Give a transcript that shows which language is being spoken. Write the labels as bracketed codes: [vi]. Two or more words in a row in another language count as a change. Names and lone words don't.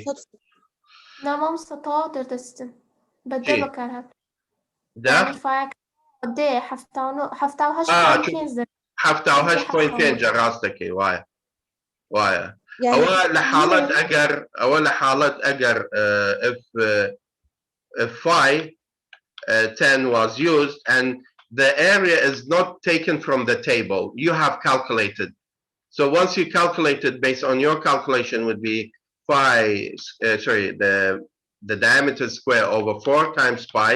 [ckb] لا مامۆستا تەواو دەردەستن بە دە بەکار هات ده فایەک دێ هەفتا و هەشت پۆینت پێنج [en] 7.5 [ckb] ڕاستەکەی وایە ئەوە لە حاڵەت ئەگەر [en] if phi 10 was used and the area is not taken from the table, you have calculated. So once you calculated based on your calculation would be phi, the diameter square over 4 times pi.